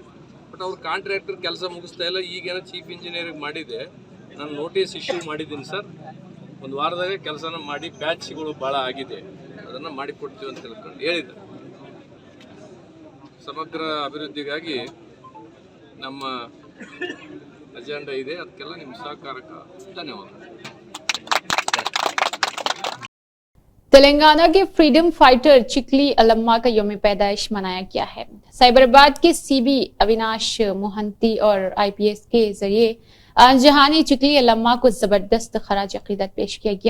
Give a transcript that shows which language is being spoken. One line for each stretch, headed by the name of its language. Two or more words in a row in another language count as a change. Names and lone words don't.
Kannada: ಬಟ್ ಅವ್ರು ಕಾಂಟ್ರಾಕ್ಟರ್ ಕೆಲಸ ಮುಗಿಸ್ತಾ ಇಲ್ಲ. ಈಗೇನೋ
English: chief engineerige
Kannada: ಮಾಡಿದೆ, ನಾನು
English: notice issue
Kannada: ಮಾಡಿದ್ದೀನಿ ಸರ್, ಒಂದು ವಾರದಾಗ ಕೆಲಸನ ಮಾಡಿ ಪ್ಯಾಚ್ಗಳು ಭಾಳ ಆಗಿದೆ, ಅದನ್ನು ಮಾಡಿಕೊಡ್ತೀವಿ ಅಂತ ತಿಳ್ಕೊಂಡು ಹೇಳಿದೆ. ಸಮಗ್ರ ಅಭಿವೃದ್ಧಿಗಾಗಿ ನಮ್ಮ ಅಜೆಂಡಾ ಇದೆ, ಅದಕ್ಕೆಲ್ಲ ನಿಮ್ಮ ಸಹಕಾರಕ್ಕೆ ಧನ್ಯವಾದ.
Urdu: تلنگانہ کے
English: freedom fighter
Urdu: چکلی الما کا یومِ پیدائش منایا گیا ہے. سائبرآباد کے CB اویناش موہنتی اور IPS کے ذریعے جہانی چکلی الما کو زبردست خراجِ عقیدت پیش کیا گیا.